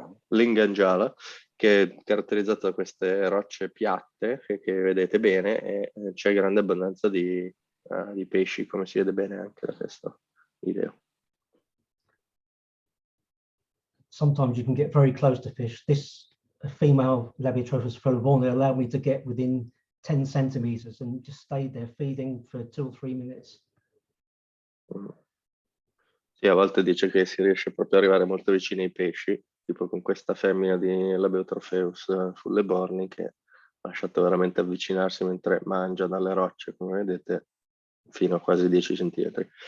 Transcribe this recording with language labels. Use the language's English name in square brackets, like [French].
[Italian] Linganjala, che è caratterizzato da queste rocce piatte che vedete bene, e c'è grande abbondanza di pesci, come si vede bene anche da questo video. [English] Sometimes you can get very close to fish. This female Labiotrophus felivornia allowed me to get within 10 centimeters and just stayed there feeding for 2 or 3 minutes. [Italian] Sì, a volte dice che si riesce proprio ad arrivare molto vicini ai pesci, tipo con questa femmina di Labiotrophus sulle borni che ha lasciato veramente avvicinarsi mentre mangia dalle rocce, come vedete, fino a quasi 10 centimetri.